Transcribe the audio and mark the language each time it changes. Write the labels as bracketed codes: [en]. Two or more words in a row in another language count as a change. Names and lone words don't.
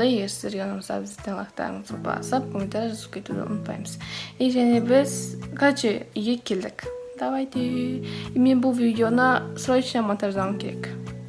[uz] Егер sizlarga yoqsa bizning like'larimizni bosib, kommentar yozib ketishni unutmaymiz. Yana biz uyga keldik. [kk] Давайте. Мен бұл видеоны срочно монтаждауым керек.